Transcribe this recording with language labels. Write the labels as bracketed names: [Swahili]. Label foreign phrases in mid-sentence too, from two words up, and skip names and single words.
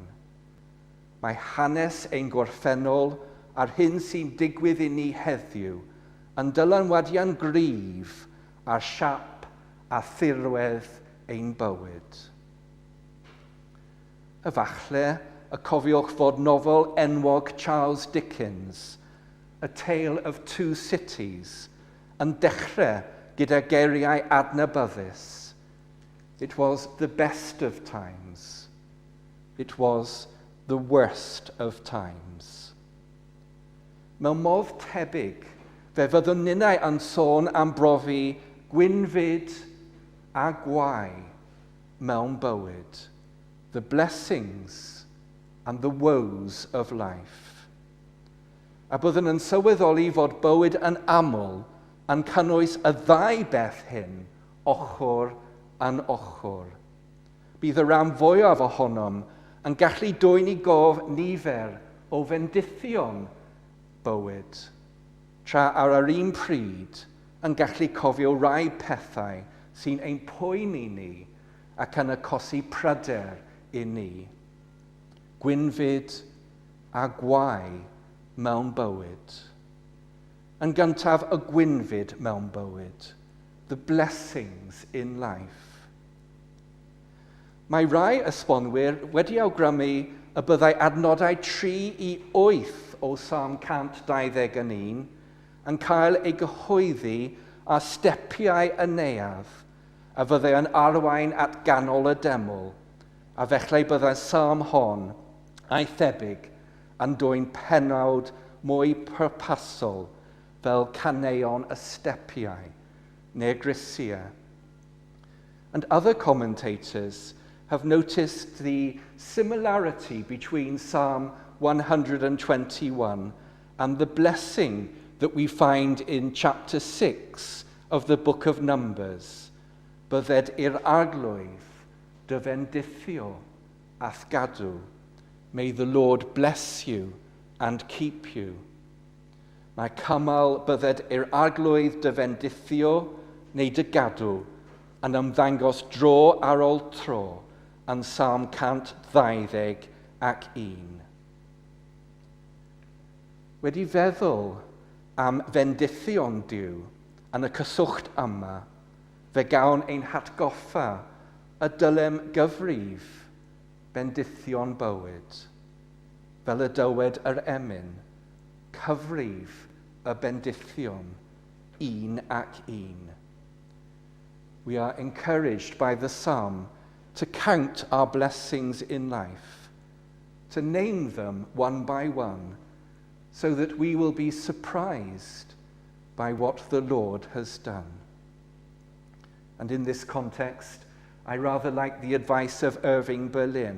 [Welsh] Mae hanes ein gorffennol a'r hyn sy'n digwydd I ni heddiw yn dylanwadiad gryf ar siap a thirwedd ein bywyd. Efallai y cofiwch fod nofel enwog Charles Dickens, A Tale of Two Cities, yn dechrau gyda geiriau adnabyddus. [English] It was the best of times. It was the worst of times. [Welsh] Mewn modd tebyg, fe fyddwn ninnau yn sôn am brofi gwynfyd a gwai mewn bywyd, [English] the blessings and the woes of life. [Welsh] A byddwn yn sylweddoli fod bywyd yn aml yn cynnwys y ddau beth hyn, ochr yn ochr. Bydd y ran fwyaf ohonom yn gallu dwyn I gof nifer o fendithion bywyd, tra ar yr un pryd yn gallu cofio rai pethau sy'n ein poeni ni ac yn achosi pryder I ni. Gwynfyd a gwai mewn bywyd. Yn gyntaf y gwynfyd mewn bywyd, [English] the blessings in life. [Welsh] Mae rai esbonwyr wedi awgrymu y byddai adnodau 3 I 8 o Psalm 121 yn cael ei gyhoeddi a stepiau y neuadd, a fyddai yn arwain at ganol y deml, a felly byddai Psalm hon a'i thebyg yn dwyn pennawd mwy pwrpasol fel caneuon y stepiau neu grisiau. [English] And other commentators have noticed the similarity between Psalm 121 and the blessing that we find in chapter 6 of the book of Numbers. [Welsh] Bydded i'r arglwydd dy bendithio ath gadw. [English] May the Lord bless you and keep you. [Welsh] Mae cymal bydded i'r arglwydd dy bendithio neu dy gadw yn ymddangos dro ar ôl tro yn Psalm 121. Wedi feddwl am fendithion Duw yn y cyswllt yma, fe gawn ein hatgoffa y dylem gyfrif bendithion bywyd, fel y dywed yr emyn, cyfrif y bendithion, un ac un. [English] We are encouraged by the psalm to count our blessings in life, to name them one by one, so that we will be surprised by what the Lord has done. And in this context, I rather like the advice of Irving Berlin.